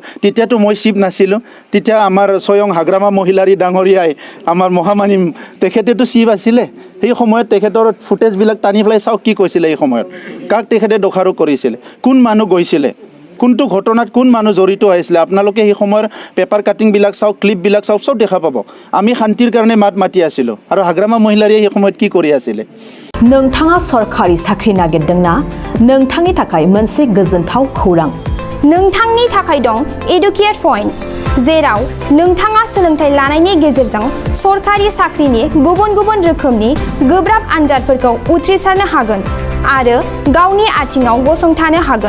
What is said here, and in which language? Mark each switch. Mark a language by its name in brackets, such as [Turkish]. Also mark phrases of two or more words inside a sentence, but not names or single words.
[Assamese] তেতিয়াতো মই চিফ নাছিলোঁ তেতিয়া আমাৰ স্বয়ং হাগ্ৰামা মহিলাৰী ডাঙৰীয়াই আমাৰ মহামানিম তেখেতেতো চিফ আছিলে সেই সময়ত তেখেতৰ ফুটেজবিলাক টানি পেলাই চাওক কি কৈছিলে এই সময়ত কাক তেখেতে দোষাৰোপ কৰিছিলে কোন মানুহ গৈছিলে কোনটো ঘটনাত কোন মানুহ জড়িত হৈছিলে আপোনালোকে সেই সময়ৰ পেপাৰ কাটিংবিলাক চাওক ক্লিপবিলাক চাওক চব দেখা পাব আমি শান্তিৰ কাৰণে মাত মাতি আছিলোঁ আৰু হাগ্ৰামা মহিলাৰীয়ে সেই সময়ত কি কৰি আছিলে [Bodo] नोंथाङा सरखारि साख्रि नागिरदोंना नोंथांनि थाखाय मोनसे गोजोनथाव खौरां नोंथांनि थाखाय दं एडुकेट पइन्ट जेराव नोंथाङा सोलोंथाइ लानायनि गेजेरजों सरखारि साख्रिनि गुबुन गुबुन रोखोमनि गोब्राब आनजादफोरखौ उथ्रिसारनो हागोन आरो गावनि आथिङाव गसंथानो हागोन